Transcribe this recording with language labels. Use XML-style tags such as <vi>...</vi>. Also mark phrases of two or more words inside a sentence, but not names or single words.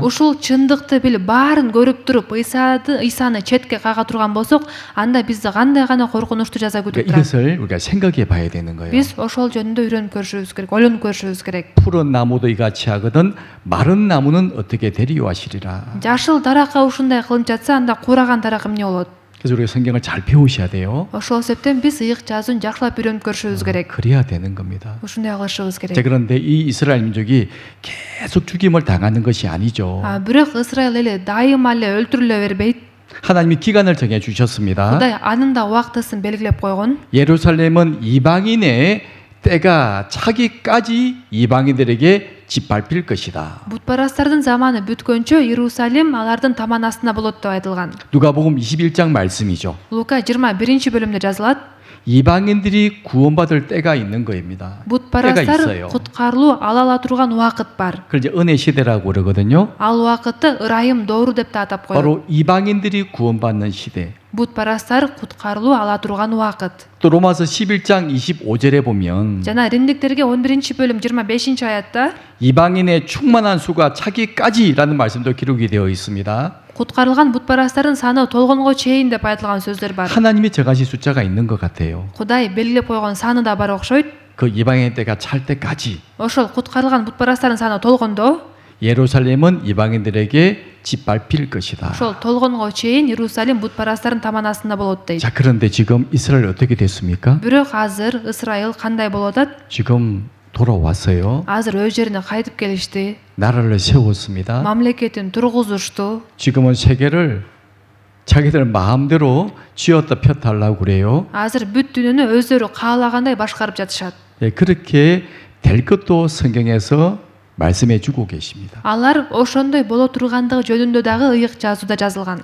<ky>Ушул чындыкты билип, баарын көрүп туруп, Ыйсаны четке кага турган болсок, анда бизди кандай гана коркунучтуу жаза күтүп турат.</ky> <ko>이것을 우리가 생각해 봐야 되는 거예요.</ko> <ky>Биз ошол жөнүндө үйрөнүп көрүшүбүз керек, ойлонуп көрүшүбүз керек.</ky> <ko>푸른 나무도 이같이 하거든 마른 나무는 어떻게 되리요 하시리라.</ko> <ky>Жашыл даракка ушундай кылынып жатса, анда куураган дарак эмне болот?</ky> <ko>그래서 우리가 성경을 잘 배우셔야 돼요.</ko> <ky>Ошол себептен биз ыйык жазуун жакшылап үйрөнүп көрүшүбүз керек.</ky> <ko>그래야 되는 겁니다.</ko> <ky>Ушундай кылышыбыз</ky> <ko>자,</ko> <ky>керек.</ky> <ko>그런데 이 이스라엘 민족이 계속 죽임을 당하는 것이 아니죠.</ko> <ky>Бирок Исраил эли дайыма эле өлтүрүлө бербейт.</ky> <ko>하나님이 기간을 정해 주셨습니다.</ko> <ky>Кудай анын да убактысын белгилеп койгон.</ky> <ko>예루살렘은 이방인의 때가 차기까지 이방인들에게 짓밟힐 것이다.</ko> <ky>Бутпарастардын заманы бүткөнчө Иерусалим алардын таман астында болот деп айтылган.</ky> <ko>누가복음 21장 말씀이죠.</ko> <ky>Лука 21-бөлүмдө жазылат.</ky> <ko>이방인들이 구원받을 때가 있는 거입니다. 때가</ko> <ky>Бутпарастар</ky> <ko>있어요.</ko> <ky>куткарылуу ала ала турган убакыт бар.</ky> <ko>그걸 이제 은혜 시대라고 그러거든요.</ko> <ky>Ал убакытты ырайым доору деп да атап коет.</ky> <ko>바로 이방인들이 구원받는 시대.</ko> <ky>Бутпарастар куткарылуу ала турган убакыт.</ky> <ko>또 로마서 11장 25절에 보면</ko> <ky>Жана Римдиктерге 11-бөлүм 25-аятта</ky> <ko>이방인의 충만한 수가 차기까지라는 말씀도 기록이 되어 있습니다.</ko> <ky>куткарылган бутпарастардын саны толгонго чейин деп айтылган сөздөр бар.</ky> <ko>하나님이 정하신 숫자가 있는 것 같아요.</ko> <ky>Кудай белгилеп койгон саны да бар окшойт.</ky> <ko>그 이방인 때가 찰 때까지</ko> <ky>Ошол куткарылган бутпарастардын саны толгондо,</ky> <ko>예루살렘은 이방인들에게 짓밟힐 것이다.</ko> <ky>ошол толгонго чейин Иерусалим бутпарастардын таман астында болот дейт.</ky> <ko>자, 그런데 지금 이스라엘 어떻게 됐습니까?</ko> <ky>Бирок азыр Исраил кандай болуп атат?</ky> <ko>지금 돌아왔어요.</ko> <ky>Азыр өз жерине кайтып келишти.</ky> <ko>나라를 세웠습니다.</ko> <ky>Мамлекетин тургузушту.</ky> <ko>지금은 세계를 자기들 마음대로 쥐었다 폈다 하려고 그래요.</ko> <ky>Азыр бүт дүйнөнү өздөрү каалагандай башкарып жатышат.</ky> <ko>예, 그렇게 될 것도 성경에서 말씀해 주고 계십니다.</ko> <ky>Алар ошондой боло тургандыгы жөнүндө дагы ыйык жазууда жазылган.</ky>